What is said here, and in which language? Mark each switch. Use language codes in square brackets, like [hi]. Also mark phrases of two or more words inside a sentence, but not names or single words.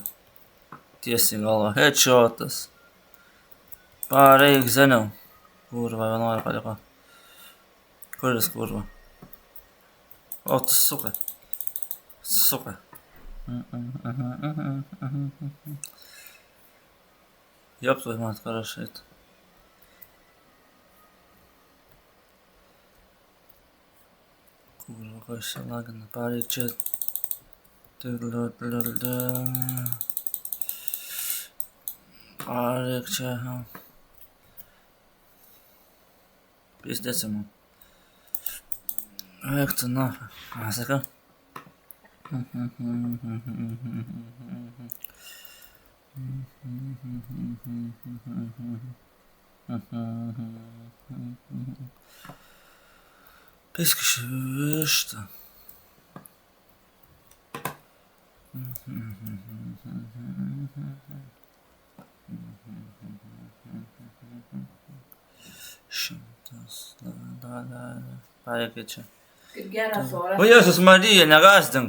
[lt] Tiesiai galva. Headshotas. Pareik seniau. Kurva, 11 paliko. Kuris kurva? O, tu suka. Suka. [ru] Ёб твою мать, хорошо это. [lt] Kurva, ko čia lagina. Pareik čia. Pareik čia. [ru] Пиздец ему. Эх ты нахуй. А, сака. Писка что? [lt] Pareik čia. Kaip geras oras. O Jėzus Marija, negąsdink.